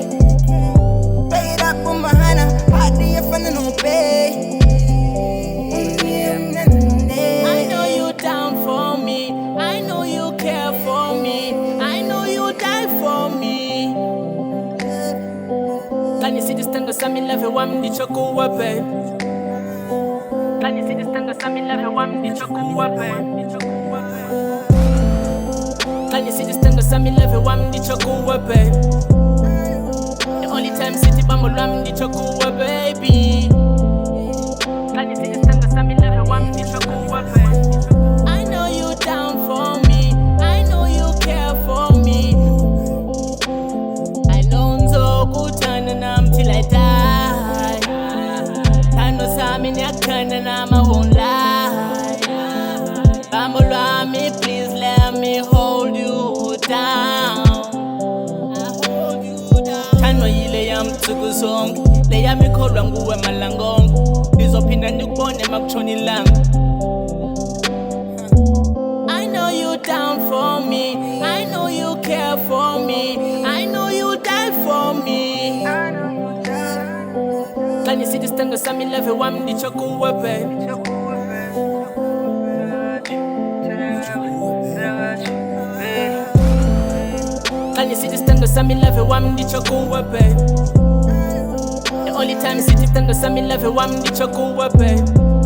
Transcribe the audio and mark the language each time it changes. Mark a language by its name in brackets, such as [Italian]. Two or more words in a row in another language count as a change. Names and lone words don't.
[English] Play it up on my hand, how do you find no pay? I know you down for me, I know you care for me, I know you die for me. Can you see this [Zulu] Sthandwa sami [English] love [Zulu] wami ndichokuwe [English] babe? Can you see this [Zulu] Sthandwa sami [English] love [Zulu] wami ndichokuwe [English] babe? Can you see this [Zulu] Sthandwa sami [English] love [Zulu] wami ndichokuwe [English] babe? The only time city [Zulu] bambo lwami ndichokuwe [English] baby. Can you see this [Zulu] Sthandwa sami [English] love [Zulu] wami ndichokuwe [English] babe? I know you down for me, I know you care for me. I know [Zulu] ngizokuthanda nami [English] till I die. [Zulu] Thando sami niyakuthanda nami [English] I won't lie. [Zulu] Bambo lwami [English] please let me hold you down. [Zulu] Thandwa yile yami nsuku zonke, le yami ikholwa nguwe malangonke. Ngizophinda ndikubone makutshona ilanga. [English] I know you down for me, I know you care for me, I know you die for me. Can you see this [Zulu] Sthandwa sami [English] love [Zulu] wami ndichokuwe [English] babe? Can you see this [Zulu] Sthandwa sami [English] love [Zulu] wami ndichokuwe [English] babe? The only time city [Zulu] Sthandwa sami [English] love [Zulu] wami ndichokuwe [English] babe.